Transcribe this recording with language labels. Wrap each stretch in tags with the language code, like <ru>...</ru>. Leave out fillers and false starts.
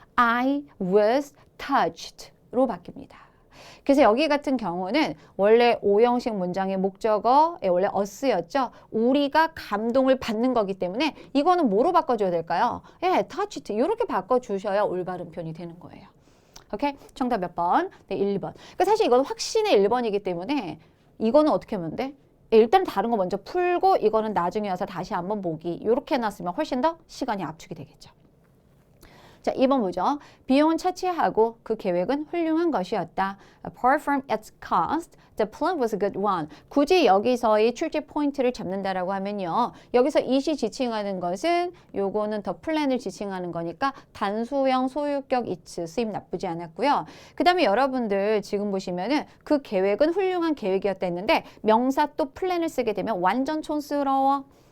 <en>I was touched로</en> <ko>바뀝니다. 그래서 여기 같은 경우는 원래 5형식 문장의 목적어에 원래 us였죠. 우리가 감동을 받는 거기 때문에 이거는 뭐로 바꿔줘야 될까요? touched 이렇게 바꿔주셔야 올바른 표현이 되는 거예요. 오케이? 정답 몇 번? 네, 1번. 그러니까 사실 이건 확신의 1번이기 때문에 이거는 어떻게 하면 돼? 일단 다른 거 먼저 풀고 이거는 나중에 와서 다시 한번 보기. 이렇게 해놨으면 훨씬 더 시간이 압축이 되겠죠. 자, 2번 보죠. 비용은 차치하고 그 계획은 훌륭한 것이었다.</ko> <en>Apart from its cost, the plan was a good one.</en> <ko>굳이 여기서의 출제 포인트를 잡는다라고 하면요. 여기서 it이 지칭하는 것은 요거는 더 플랜을 지칭하는 거니까 단수형 소유격 it 쓰임 나쁘지 않았고요. 그 다음에 여러분들 지금 보시면은 그 계획은 훌륭한 계획이었다 했는데 명사 또 플랜을 쓰게 되면 완전 촌스러워.</ko>